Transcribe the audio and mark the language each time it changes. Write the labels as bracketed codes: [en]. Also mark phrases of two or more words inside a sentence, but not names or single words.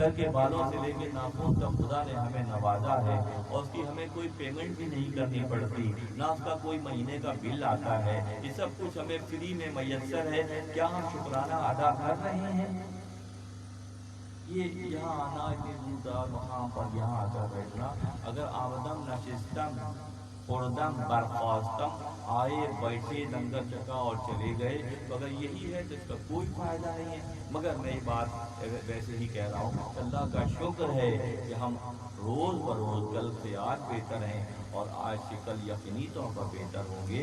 [ur] سر کے بالوں سے لے کے ناخن تک خدا نے ہمیں نوازا ہے اور اس کی ہمیں کوئی پیمنٹ بھی نہیں کرنی پڑتی، نہ اس کا کوئی مہینے کا بل آتا ہے، یہ سب کچھ ہمیں فری میں میسر ہے۔ کیا ہم شکرانہ ادا کر رہے ہیں؟ یہ یہاں آنا، اتنی دور دراز مقام پر یہاں آ کر بیٹھنا، اگر [fa] آمدم نشستم خوردم برخاستم، [ur] آئے بیٹھے لنگر چکا اور چلے گئے، تو اگر یہی ہے تو اس کا کوئی فائدہ نہیں ہے۔ مگر میں یہ بات ویسے ہی کہہ رہا ہوں، اللہ کا شکر ہے کہ ہم روز بروز کل سے آج بہتر ہیں اور آج سے کل یقینی طور پر بہتر ہوں گے۔